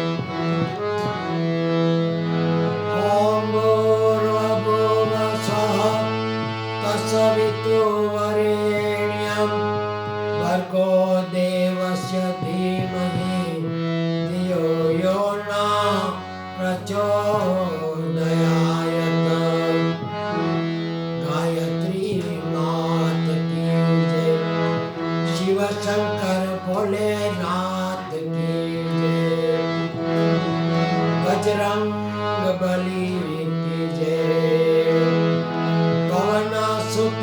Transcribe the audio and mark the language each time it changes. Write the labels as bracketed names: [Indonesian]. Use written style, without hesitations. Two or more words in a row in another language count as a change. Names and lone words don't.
[Sanskrit] सवितुर्वरेण्यं भर्गो देवस्य धीमहि धियो यो न प्रचोदयात्। [Hindi] गायत्री मात की जय, शिव शंकर भोलेनाथ की जय, बजरंग बली की जय, पवन सुत